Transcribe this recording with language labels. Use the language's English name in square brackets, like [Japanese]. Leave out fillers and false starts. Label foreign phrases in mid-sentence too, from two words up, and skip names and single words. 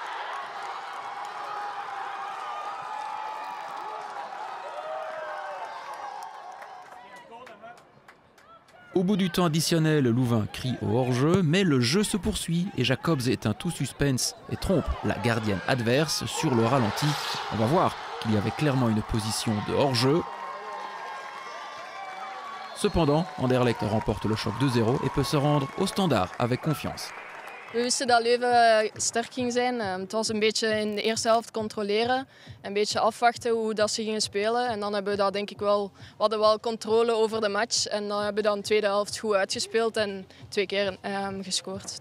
[French] Au bout du temps additionnel, Louvain crie au hors-jeu, mais le jeu se poursuit et Jacobs éteint tout suspense et trompe la gardienne adverse sur le ralenti. On va voir qu'il y avait clairement une position de hors-jeu. Cependant, Anderlecht remporte le choc 2-0 et peut se rendre au Standard avec confiance. [Dutch] We wisten dat Leuven sterk ging zijn. Het was een beetje in de eerste helft controleren. Een beetje afwachten hoe dat ze gingen spelen. En dan hebben we dat denk ik wel, we hadden wel controle over de match. En dan hebben we dan de tweede helft goed uitgespeeld en 2 keer gescoord.